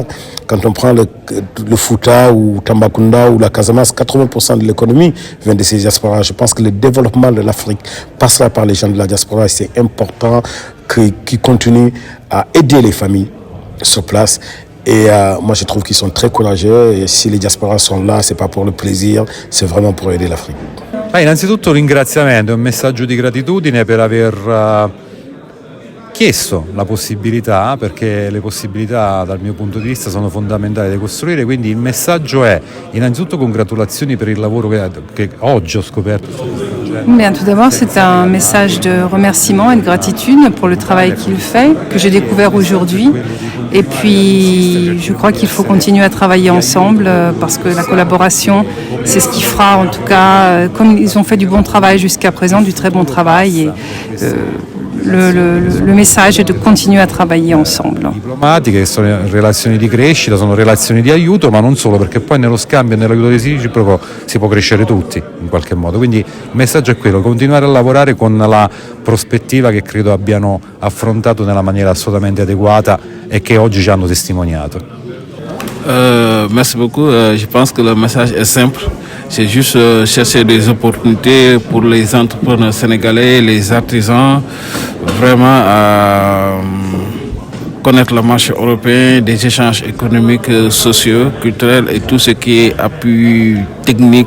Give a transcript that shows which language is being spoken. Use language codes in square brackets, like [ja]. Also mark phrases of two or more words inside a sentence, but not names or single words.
[fr] Quand on prend le Fouta ou Tambacounda ou la Casamance, 80% de l'économie vient de ces diasporas. Je pense que le développement de l'Afrique passera par les gens de la diaspora et c'est important qu'ils continuent à aider les familles sur place. Et moi, je trouve qu'ils sont très courageux et si les diasporas sont là, c'est pas pour le plaisir, c'est vraiment pour aider l'Afrique. [it] Innanzitutto un ringraziamento e un messaggio di gratitudine per aver chiesto la possibilità, perché le possibilità dal mio punto di vista sono fondamentali da costruire, quindi il messaggio è innanzitutto congratulazioni per il lavoro che oggi ho scoperto. [fr] Bien, tout d'abord, c'est un message de remerciement et de gratitude pour le travail qu'il fait, que j'ai découvert aujourd'hui. Et puis, je crois qu'il faut continuer à travailler ensemble parce que la collaboration, c'est ce qui fera, en tout cas, comme ils ont fait du bon travail jusqu'à présent, du très bon travail. Et le message est de continuer à travailler ensemble. [it] Diplomatiche, che sono relazioni di crescita, sono relazioni di aiuto, ma non solo, perché poi nello scambio e nell'aiuto reciproco si può crescere tutti in qualche modo. Quindi il messaggio è quello: continuare a lavorare con la prospettiva che credo abbiano affrontato nella maniera assolutamente adeguata e che oggi ci hanno testimoniato. [fr] Merci beaucoup. Je pense que le message est simple. C'est juste chercher des opportunités pour les entrepreneurs sénégalais, les artisans, vraiment à connaître le marché européen, des échanges économiques, sociaux, culturels et tout ce qui est appui technique.